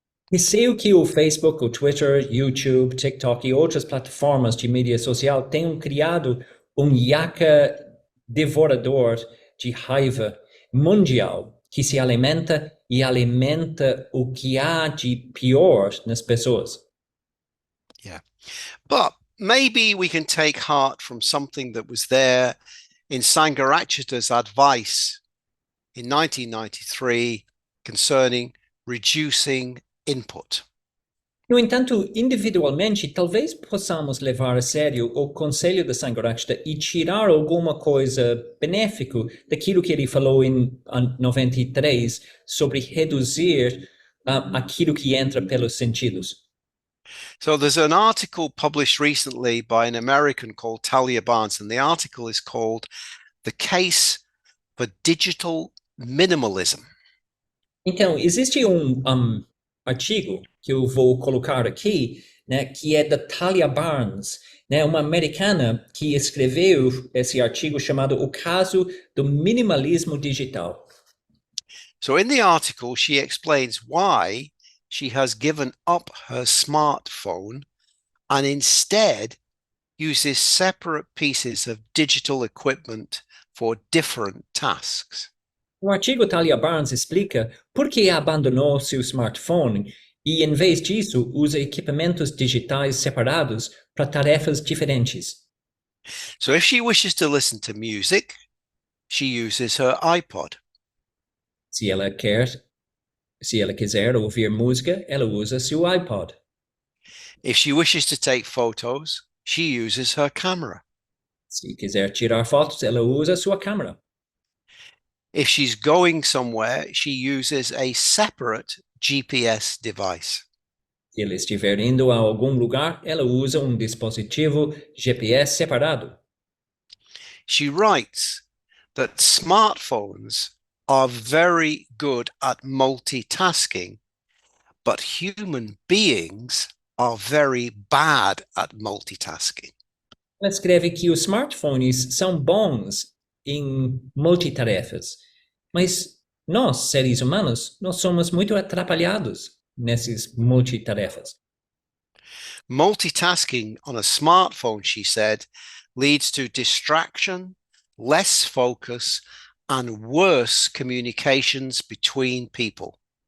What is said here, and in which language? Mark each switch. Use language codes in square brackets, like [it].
[pt] Receio que o Facebook, o Twitter, YouTube, TikTok e outras plataformas de mídia social tenham criado yaka devorador de raiva mundial que se alimenta e alimenta o que há de pior nas pessoas. [en] Yeah. But maybe we can take heart from something that was there in Sangharakshita's advice in 1993 concerning reducing input. [pt] No entanto, individualmente, talvez possamos levar a sério o conselho de Sangharakshita e tirar alguma coisa benéfica daquilo que ele falou em 93 sobre reduzir aquilo que entra pelos sentidos. [en] So there's an article published recently by an American called Talia Barnes, and the article is called The Case for Digital Minimalism. [pt] Então, existe artigo que eu vou colocar aqui, né, que é da Talia Barnes, né? Uma americana que escreveu esse artigo chamado O Caso do Minimalismo Digital. [en] So in the article, she explains why she has given up her smartphone and instead uses separate pieces of digital equipment for different tasks. [pt] O artigo Talia Barnes explica por que abandonou seu smartphone e, em vez disso, usa equipamentos digitais separados para tarefas diferentes. [en] So if she wishes to listen to music, she uses her iPod. [pt] Se ela quiser ouvir música, ela usa seu iPod. [en] If she wishes to take photos, she uses her camera. [pt] Se quiser tirar fotos, ela usa sua câmera. [en] If she's going somewhere, she uses a separate GPS device. [pt] Se ela estiver indo a algum lugar, ela usa dispositivo GPS separado. [en] She writes that smartphones are very good at multitasking, but human beings are very bad at multitasking. [pt] Ela escreve que os smartphones são bons em multitarefas, mas nós, seres humanos, nós somos muito atrapalhados nessas multitarefas. [en] Multitasking on a smartphone, she said, leads to distraction, less focus, and worse communications between people.